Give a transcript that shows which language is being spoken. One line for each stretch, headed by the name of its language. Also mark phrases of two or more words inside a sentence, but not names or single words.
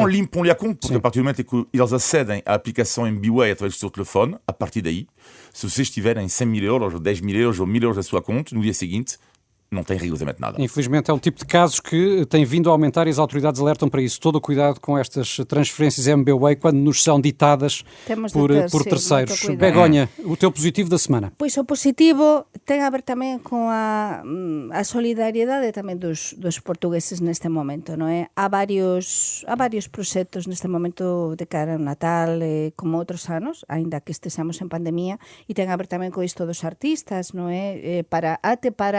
Portuguese: não limpam-lhe a conta, porque a partir do momento em que eles acedem à aplicação MBWay através do seu telefone, a partir daí, se vocês tiverem 100 mil euros, ou 10 mil euros, ou 1.000 euros na sua conta, no dia seguinte, não tem rigorosamente nada. Infelizmente é um tipo de casos que tem vindo a aumentar e as autoridades alertam para isso. Todo o cuidado com estas transferências MBWay quando nos são ditadas por terceiros. Begonha, o teu positivo da semana?
Galician: Pois o positivo ten a ver tamén con a solidariedade tamén dos portugueses neste momento, non é? Há varios proxectos neste momento de cara ao Natal, como outros anos, aínda que estexamos en pandemia, e ten a ver tamén con isto dos artistas, non é?